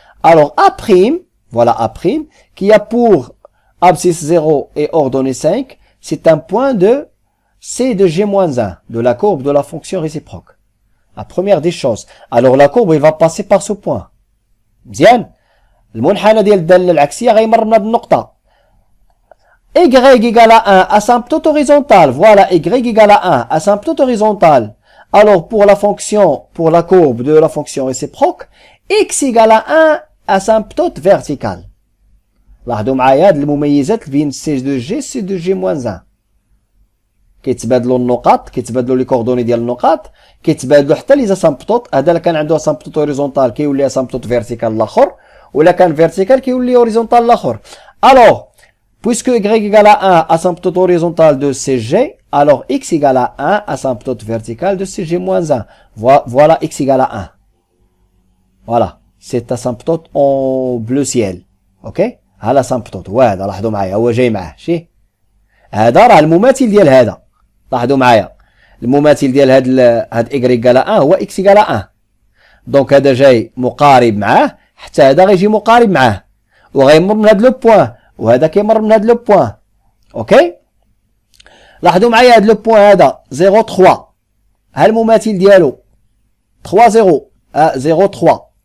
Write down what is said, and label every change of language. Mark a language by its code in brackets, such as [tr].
[fr] Alors A', voilà A', qui a pour abscisse 0 et ordonnée 5, c'est un point de C de G-1, de la courbe de la fonction réciproque. La première des choses. Alors la courbe, il va passer par ce point. [ar] مزيان. المنحنى ديال الدالة العكسية غيمر من هذه النقطة. [fr] Y égale à 1, asymptote horizontale. Voilà, y égale à 1, asymptote horizontale. Alors pour la fonction, pour la courbe de la fonction réciproque, x égale à 1, asymptote verticale. [ar] لاحظوا معايا هاد المميزات بين سي دو جي سي دو جي موان 1. كيتبادلوا النقاط، كيتبادلوا لي كوردوني ديال النقاط، كيتبادلوا حتى لي اسامبتوط. هذا الا كان عنده اسامبتوط هوريزونتال كيولي اسامبتوط فيرتيكال الاخر، ولا كان فيرتيكال كيولي هوريزونتال الاخر. [fr] الوغ puisque y égale à 1 asymptote horizontale de CG, alors x égale à 1 asymptote verticale de CG moins 1. Voilà x égale à 1. Voilà, c'est asymptote en bleu ciel. Ok? [ar] ها الاسامبتوط وهذا لاحظوا معايا هو جاي معاه شي هذا راه المماثل ديال هذا. لاحظوا معايا المماثل ديال هاد [fr] y égale à 1 [ar] هو [fr] x égale à 1. [ar] دونك هذا جاي مقارب معاه حتى هذا غيجي مقارب معاه وغيمر من هاد لو بوين وهذا كيمر من هاد لو بوين. اوكي لاحظوا معايا هاد لو بوين هذا 0 3 ها المماثل ديالو 3 0 0 3.